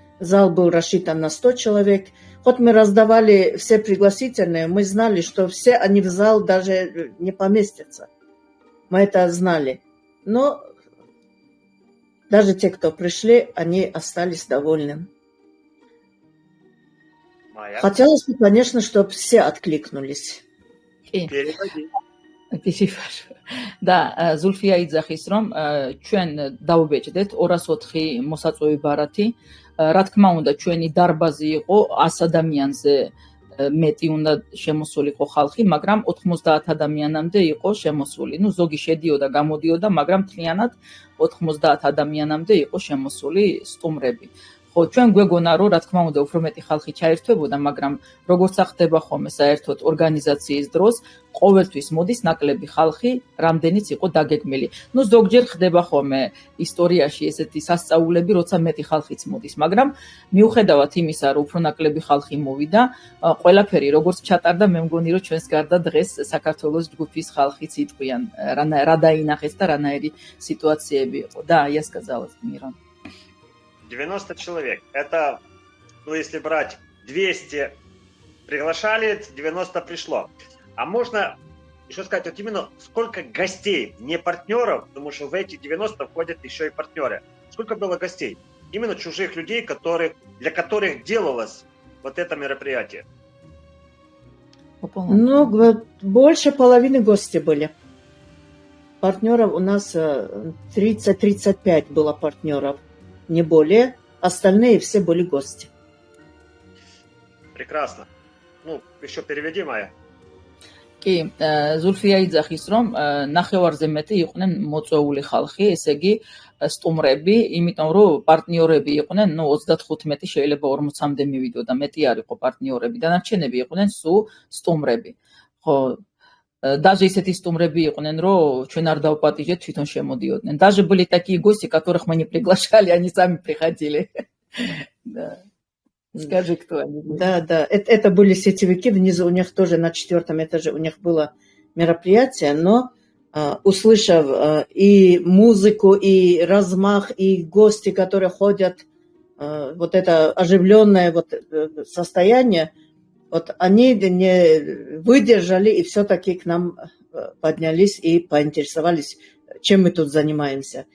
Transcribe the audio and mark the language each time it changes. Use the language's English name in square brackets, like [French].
[Russian] Зал был рассчитан на 100 человек. Хоть мы раздавали все пригласительные, мы знали, что все они в зал даже не поместятся. Мы это знали. Но даже те, кто пришли, они остались довольны. Майя. Хотелось бы, конечно, чтобы все откликнулись. Переводи. [Georgian] და ზულფია იძახის რომ ჩვენ დავუბეჭდეთ 204 მოსაწვევი ბარათი. Რა თქმა უნდა, ჩვენი დარბაზი იყო 100 ადამიანზე მეტი უნდა შემოსულიყო ხალხი, მაგრამ 90 ადამიანამდე იყო შემოსული. ნუ ზოგი შედიოდა, გამოდიოდა, მაგრამ მთლიანად 90 ადამიანამდე იყო შემოსული სტუმრები. ხო, ჩვენ გვეგონა რომ რა თქმა უნდა უფრო მეტი ხალხი ჩაერთვებოდა, მაგრამ როგორც ახდება ხოლმე საერთოდ ორგანიზაციის დროს, ყოველთვის მოდის ნაკლები ხალხი, რამდენიც იყო დაგეგმილი. ნუ ზოგჯერ ხდება ხოლმე ისტორიაში ესეთი სასწაულები, როცა მეტი ხალხიც მოდის, მაგრამ მიუხედავად იმისა, რომ უფრო ნაკლები ხალხი მოვიდა, ყველაფერი როგორც ჩატარდა, მე მგონი რომ ჩვენს გარდა დღეს საქართველოს ჯგუფის ხალხიც იტყვიან, რა დაინახეს და რანაირი სიტუაციები იყო. [Russian] Да, я сказала, Мирон. 90 человек. Это, ну, если брать 200 приглашали, 90 пришло. А можно еще сказать, вот именно сколько гостей, не партнеров, потому что в эти 90 входят еще и партнеры. Сколько было гостей? Именно чужих людей, для которых делалось вот это мероприятие. Ну, больше половины гостей были. Партнеров у нас 30-35 было партнеров. Не более. Остальные все были гости. Прекрасно. Ну, еще переведи, Майя. [Georgian] კი, ზულფია იძახის რომ ნახევარზე მეტი იყვნენ მოწვეული ხალხი, ესე იგი სტუმრები, იმიტომ რომ პარტნიორები იყვნენ, ну 35 შეიძლება 40-მდე მივიდოდა, მეტი არ იყო партнёрები, დანარჩენები იყვნენ სულ სტუმრები. ხო, даже ისეთი стумрები იყვნენ, რომ ჩვენ არ დავპატიჟეთ, თვითონ შემოდიოდნენ. [Russian] Даже были такие гости, которых мы не приглашали, они сами приходили. Да. Скажи, кто они были. Да. Это были сетевики, внизу у них тоже на 4-м этаже у них было мероприятие, но услышав и музыку, и размах, и гости, которые ходят, вот это оживленное вот состояние, вот они не выдержали и все-таки к нам поднялись и поинтересовались, чем мы тут занимаемся.